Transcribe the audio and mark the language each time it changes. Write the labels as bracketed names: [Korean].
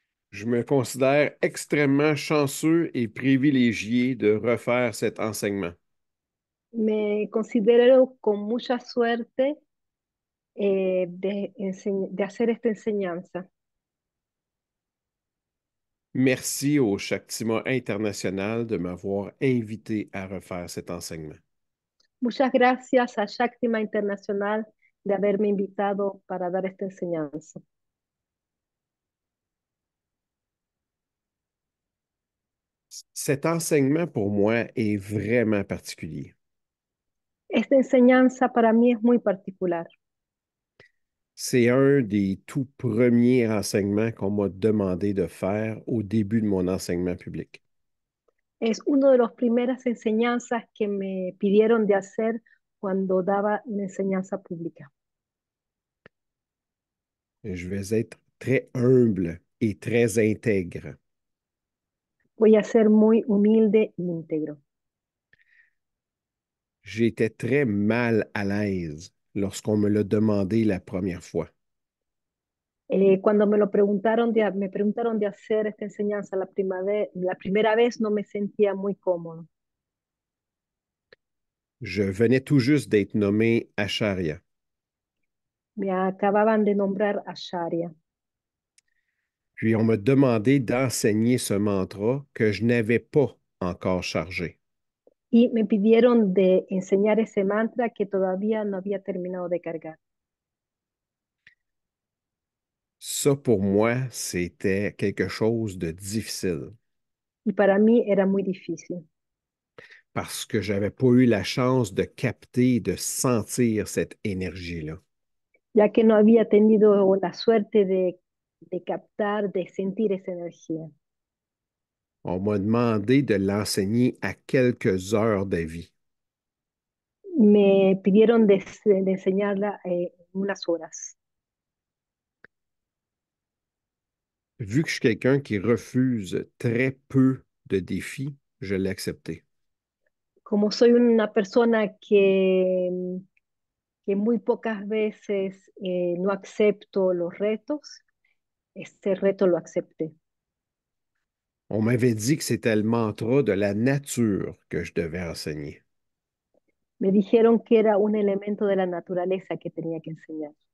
[French] Je me considère extrêmement chanceux et privilégié de refaire cet enseignement. [Spanish] Me considero con mucha suerte de hacer esta enseñanza. [French] Merci au Shaktima International de m'avoir invité à refaire cet enseignement. [Spanish] Muchas gracias a Shaktima Internacional de haberme invitado para dar esta enseñanza. [French] Cet enseignement pour moi est vraiment particulier. [Spanish] Esta enseñanza para mí es muy particular. [French] C'est un des tout premiers enseignements qu'on m'a demandé de faire au début de mon enseignement public. [Spanish] Es una de las primeras enseñanzas que me pidieron de hacer cuando daba la enseñanza pública. [French] Je vais être très humble et très intègre. [Spanish] Voy a ser muy humilde e íntegro. [French] J'étais très mal à l'aise lorsqu'on me l'a demandé la première fois. [Spanish] Cuando me preguntaron de hacer esta enseñanza la primera vez no me sentía muy cómodo. [French] Je venais tout juste d'être nommé Acharya. [Spanish] Me acababan de nombrar a Sharia [French] Puis on m'a demandé d'enseigner ce mantra que je n'avais pas encore chargé. [Spanish] y me pidieron de enseñar ese mantra que todavía no había terminado de cargar. [French] Ça, pour moi, c'était quelque chose de difficile [Spanish] Y para mí era muy difícil, [French] parce que j'avais pas eu la chance de capter, de sentir cette énergie-là. [Spanish] ya que no había tenido la suerte de captar, de sentir esa energía. [French] On m'a demandé de l'enseigner à quelques heures d'avis. [Spanish] Me pidieron de enseñarla unas horas. [French] Vu que je suis quelqu'un qui refuse très peu de défis, je l'ai accepté. [Spanish] Como soy una persona que muy pocas veces no acepto los retos, este reto lo acepté. [French] On m'avait dit que c'était le mantra de la nature que je devais enseigner. [Spanish] Me dijeron que era un elemento de la naturaleza que tenía que enseñar.